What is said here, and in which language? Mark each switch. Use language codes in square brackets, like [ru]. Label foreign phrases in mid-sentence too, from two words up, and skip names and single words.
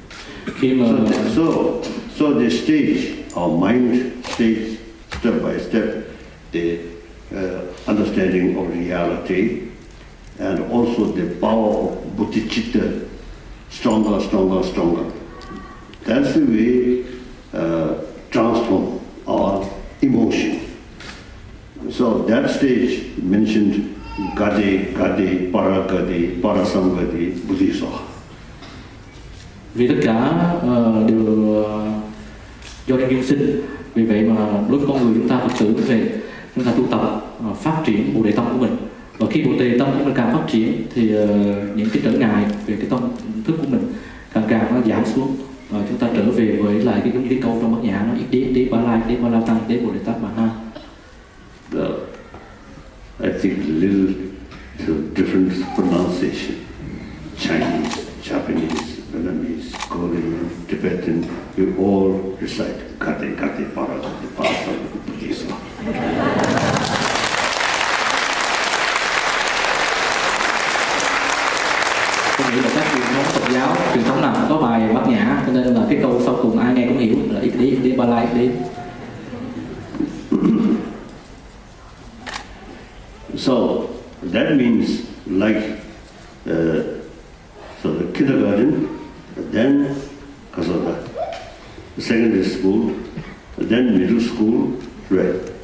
[en] So the stage, our mind stage, step by step, the understanding of reality, and also the power of bodhicitta, stronger. That's the way transform our emotion. So that stage mentioned [sa] गते पारगते पारसंगते बोधिस. [vi] Vì tất cả đều do nhân duyên sinh, vì vậy mà đối với con người chúng ta Phật tử về chúng ta tu tập phát triển bồ đề tâm của mình, và khi bồ đề tâm của mình càng phát triển thì những cái trở ngại về cái tâm thức của mình càng nó giảm xuống, và chúng ta trở về với lại cái giống như cái câu trong Bát Nhã nó đế ba la tăng đế bồ đề tát mà ha. [en] I think a little different pronunciation. Chinese, Japanese, Vietnamese, Korean, Tibetan, we all recite [sa] गते पारगते पारसंगते बोधिस. [vi] Tôi nghĩ là các truyền thống Phật giáo, truyền thống nào cũng có bài Bát Nhã, cho nên là cái câu sau cùng ai nghe cũng hiểu là đế ba la đế. [en] So that means like so the kindergarten, then secondary school, then middle school, right?